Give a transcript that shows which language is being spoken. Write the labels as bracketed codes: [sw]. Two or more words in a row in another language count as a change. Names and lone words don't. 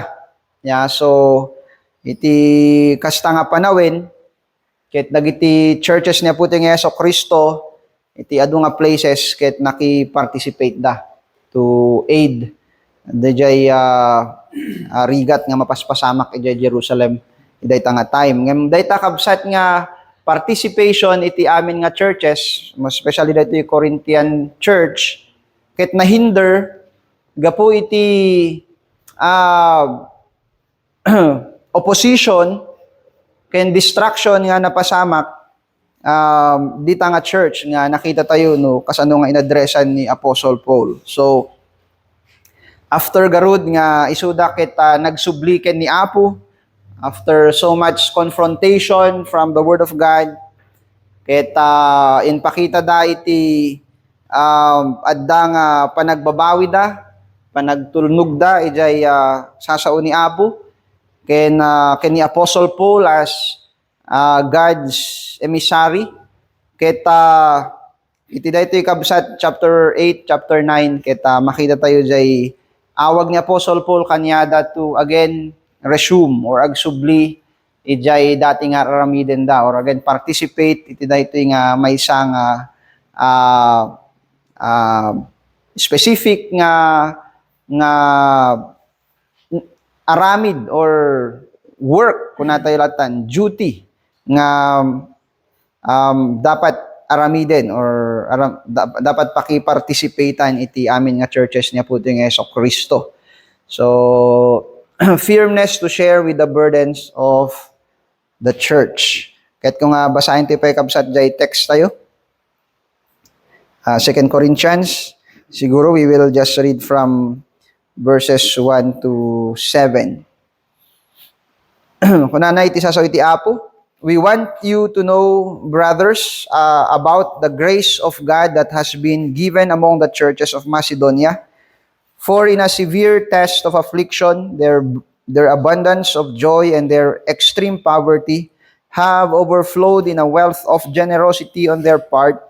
[ilo] So iti kasta nga panawin ket dagiti churches niya puti nga Hesus Kristo iti adu nga places ket naki-participate da to aid dayjay rigat nga mapaspasamak iti Jerusalem dayta nga time. Ngem dayta kabsat nga participation iti amin nga churches, especially [tl] dito yung [ilo] Corinthian church, ket nahinder gapo iti opposition ken distraction nga napasamak dita nga church nga nakita tayo no kasano nga inadresan ni Apostle Paul. So after garud nga isuda ket nagsubliken ni Apo [en] after so much confrontation from the Word of God [ilo] ket inpakita da iti adda nga panagbabawi da panagtulnog da ijay sasao ni Apo ken ni Apostle Paul as [en] God's emissary [ilo] ket iti daytoy kabsat [en] chapter 8 chapter 9 [ilo] ket makita tayo jay awag ni Apostle Paul kanyada [en] to again resume [ilo] or agsubli ijay dati nga aramiden da or [en] again participate [ilo] iti daytoy nga maysa nga specific nga aramid [en] or work [ilo] kuna tayo latan duty nga dapat aramiden or dapat pakiparticipatean iti amin nga churches niya puti nga Hesus Kristo. [en] So firmness to share with the burdens of the church. [ilo] Kahit kung basahin tayo pa kabsat jay text tayo. 2 Corinthians. [en] Siguro we will just read from verses 1 to 7. [ilo] Kunana iti sasaw iti Apo, [en] we want you to know, brothers, about the grace of God that has been given among the churches of Macedonia. For in a severe test of affliction, their abundance of joy and their extreme poverty have overflowed in a wealth of generosity on their part.